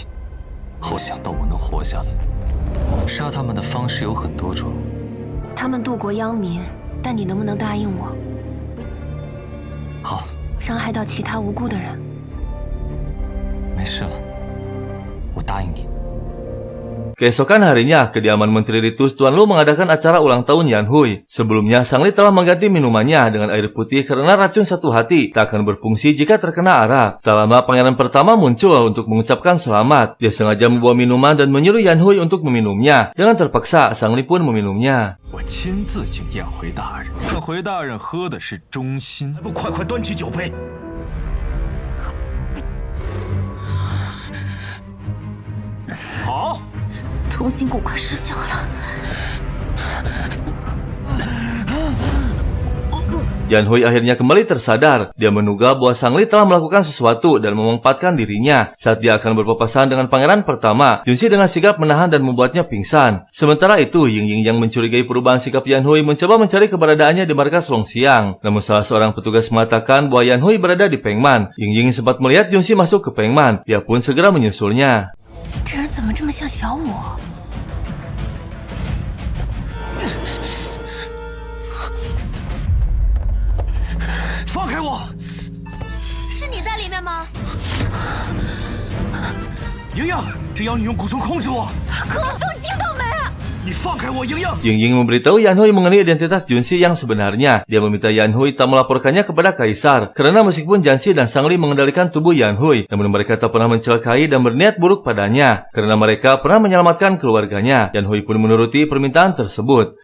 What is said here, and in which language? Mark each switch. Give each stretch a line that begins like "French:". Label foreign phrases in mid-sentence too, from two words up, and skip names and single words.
Chinese: 后想到我能活下来。杀他们的方式有很多种。他们渡国殃民，但你能不能答应我？好。伤害到其他无辜的人。没事了，我答应你。
Indonesian: Keesokan harinya, kediaman Menteri Ritus Tuan Lu mengadakan acara ulang tahun Yan Hui. Sebelumnya, Sang Li telah mengganti minumannya dengan air putih karena racun satu hati tak akan berfungsi jika terkena arak. Tak lama, pangeran pertama muncul untuk mengucapkan selamat. Dia sengaja membawa minuman dan menyuruh Yan Hui untuk meminumnya. Dengan terpaksa, Sang Li pun meminumnya.
Chinese: 我亲自敬宴回大人，宴回大人喝的是忠心，还不快快端起酒杯！好。同心骨快失效了。
Indonesian: Yan Hui akhirnya kembali tersadar. Dia menduga bahwa Sang Li telah melakukan sesuatu dan memanfaatkan dirinya. Saat dia akan berpapasan dengan pangeran pertama, Junsi dengan sigap menahan dan membuatnya pingsan. Sementara itu, Yingying yang mencurigai perubahan sikap Yan Hui mencoba mencari keberadaannya di markas Longxiang. Namun salah seorang petugas mengatakan bahwa Yan Hui berada di Pengman. Yingying sempat melihat Junsi masuk ke Pengman. Dia pun segera menyusulnya.
Chinese: 这人怎么这么像小五？放开我！是你在里面吗？莹莹，这妖女用蛊虫控制我！可恶，你听到没？你放开我，莹莹！
Indonesian: Yingying memberitahu Yan Hui mengenai identitas Junsi yang sebenarnya. Dia meminta Yan Hui tak melaporkannya kepada kaisar. Karena meskipun Jansi dan Sang Li mengendalikan tubuh Yan Hui, namun mereka tak pernah mencelakai dan berniat buruk padanya. Karena mereka pernah menyelamatkan keluarganya. Yan Hui pun menuruti permintaan tersebut.